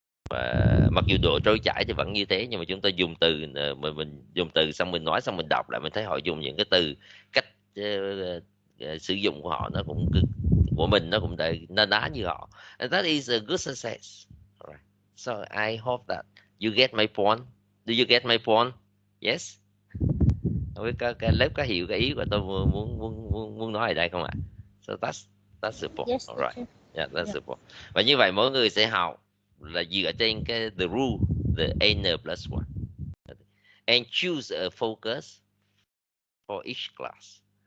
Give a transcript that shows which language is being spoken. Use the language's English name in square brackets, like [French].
[Vietnamese] Và mặc dù độ trôi chảy thì vẫn như thế, nhưng mà chúng ta dùng từ, mình dùng từ xong mình nói xong mình đọc lại, mình thấy họ dùng những cái từ cách sử dụng của họ nó cũng của mình nó cũng na ná như họ, [English] and that is a good success. Alright. So I hope that you get my point. Do you get my point? Yes. [Vietnamese] Cái lớp có hiểu cái ý của tôi muốn nói ở đây không ạ? [English] So that's the point. Yes, Alright. Yeah, that's the point. [Vietnamese] Và như vậy mỗi người sẽ học là dựa trên cái [English] the rule, the N+1, and choose a focus for each class.